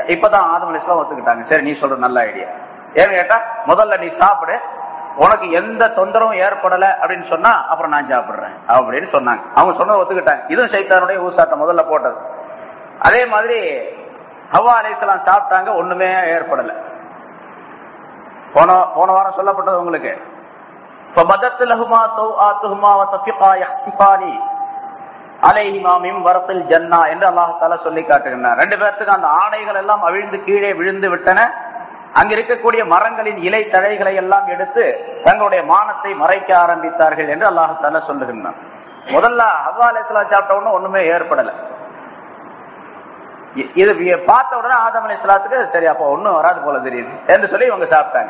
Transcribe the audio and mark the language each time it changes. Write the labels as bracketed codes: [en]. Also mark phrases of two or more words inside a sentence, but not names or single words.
[ta] இப்பதான் ஆதம் அலைஹிஸ்ஸலாம் ஒத்துக்கிட்டாங்க, சரி நீ சொல்ற நல்ல ஐடியா. ஏன்னு கேட்டா முதல்ல நீ சாப்பிடு, உனக்கு எந்த தொந்தரவும் ஏற்படல அப்படின்னு சொன்னா அப்புறம் நான் சாப்பிடுறேன் அப்படின்னு சொன்னாங்க. அவங்க சொன்னதை ஒத்துக்கிட்டாங்க. இதுவும் ஷைத்தானுடைய ஊசாட்டம் முதல்ல போட்டது. அதே மாதிரி ஹவ்வா அலைஹிஸ்ஸலாம் சாப்பிட்டாங்க, ஒண்ணுமே ஏற்படல. போன வாரம் சொல்லப்பட்டது உங்களுக்கு, [ar] فَبَدَتْ لَهُمَا سَوْآتُهُمَا وَطَفِقَا يَخْصِفَانِ عَلَيْهِمَا مِنْ وَرَقِ الْجَنَّةِ [ta] என்று அல்லாஹ் தஆலா சொல்லி காட்டுகிறார். ரெண்டு பேருக்கு அந்த ஆடைகள் எல்லாம் அவிழ்ந்து கீழே விழுந்து விட்டன. அங்க இருக்கக்கூடிய மரங்களின் இலை தழைகளை எல்லாம் எடுத்து தங்களுடைய மானத்தை மறைக்க ஆரம்பித்தார்கள் என்று அல்லாஹ் தஆலா சொல்லுகிறார். முதல்ல ஹவ்வா அலைஹிஸ்ஸலாம் சாப்பிட்ட உடனே ஒண்ணுமே ஏற்படல. இது பார்த்த உடனே ஆதம் அலைஹிஸ்ஸலாத்துக்கு சரி அப்ப ஒண்ணும் வராது போல தெரியுது என்று சொல்லி இவங்க சாப்பிட்டாங்க.